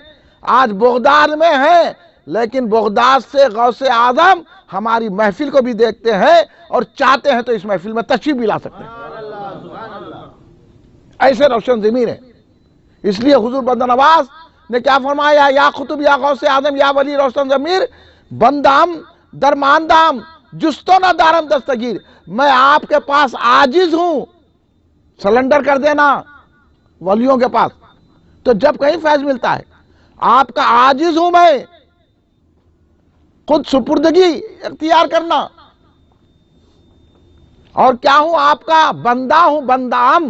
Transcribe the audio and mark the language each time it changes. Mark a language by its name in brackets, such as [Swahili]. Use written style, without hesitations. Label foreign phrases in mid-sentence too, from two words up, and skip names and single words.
[Urdu] آج بغداد میں ہیں، لیکن بغداد سے غوث اعظم ہماری محفل کو بھی دیکھتے ہیں، اور چاہتے ہیں تو اس محفل میں تشریف بھی لا سکتے ہیں۔ ایسے روشن ضمیر ہے۔ اس لیے حضور بندہ نواز نے کیا فرمایا؟ [Persian] یا خطب یا غوث اعظم یا ولی روشن ضمیر، بندام درماندام جستو نہ دارم دستگیر، [Urdu] میں آپ کے پاس عاجز ہوں، سلنڈر کر دینا ولیوں کے پاس، تو جب کہیں فیض ملتا ہے آپ کا عاجز ہوں میں، خود سپردگی اختیار کرنا، اور کیا ہوں آپ کا بندہ ہوں، بندام۔